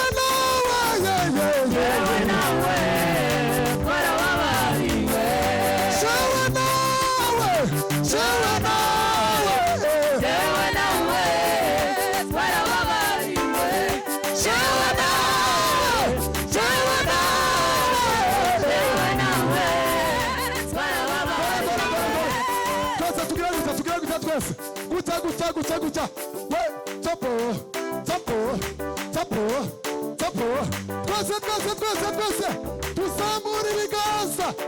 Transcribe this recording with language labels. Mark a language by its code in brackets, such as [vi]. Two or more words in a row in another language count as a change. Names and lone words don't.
[sw] nawe, wewe nawe, Bwana baba ni wewe, sawa nawe, sawa nawe, wewe nawe, Bwana baba ni wewe, sawa nawe, sawa nawe, wewe nawe, Bwana baba ni wewe. [rw] Twese tugira guta twese, guta we topo topo topo topo, twese tuzamura ibiganza,